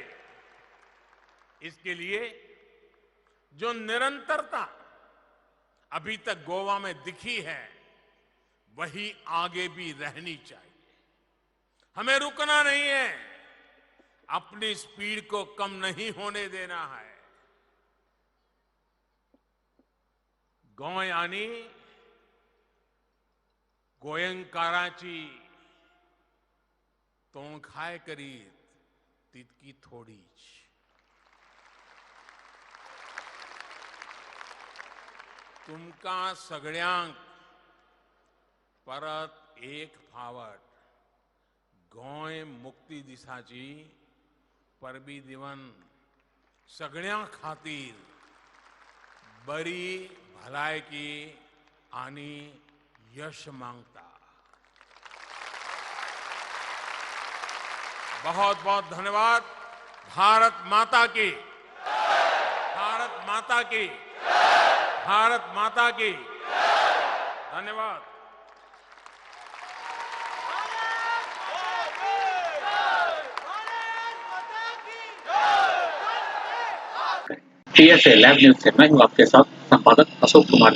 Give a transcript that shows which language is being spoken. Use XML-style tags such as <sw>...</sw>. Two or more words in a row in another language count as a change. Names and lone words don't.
<hi>इसके लिए जो निरंतरता अभी तक गोवा में दिखी है, वही आगे भी रहनी चाहिए। हमें रुकना नहीं है, अपनी स्पीड को कम नहीं होने देना है।</hi> <kok>गोंयानी गोयंकाराची तोंखाय करीत तितकी थोडीच। तुमका सगळ्यांक परत एक फावट गोंय मुक्ती दिसाची परबी दिवन सगळ्यां खातीर बरी भलायकी आनी यश मांगता।</kok> <hi>बहुत बहुत धन्यवाद। भारत माता की, भारत माता की, भारत माता की। धन्यवाद। TSA लैब न्यूज से मैं हूं आपके साथ संपादक अशोक कुमार झा।</hi>